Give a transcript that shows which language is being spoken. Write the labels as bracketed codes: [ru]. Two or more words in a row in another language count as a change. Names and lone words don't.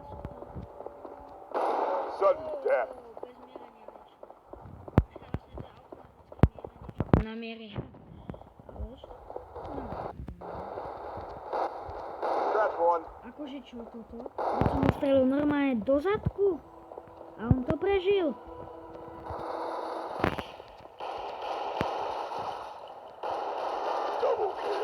[en] Sudden death. [sk] na miery. [en] That's one. [sk] Akože čo toto? Ja som ho strelil normálne do zadku a on to prežil. [en] Double kill.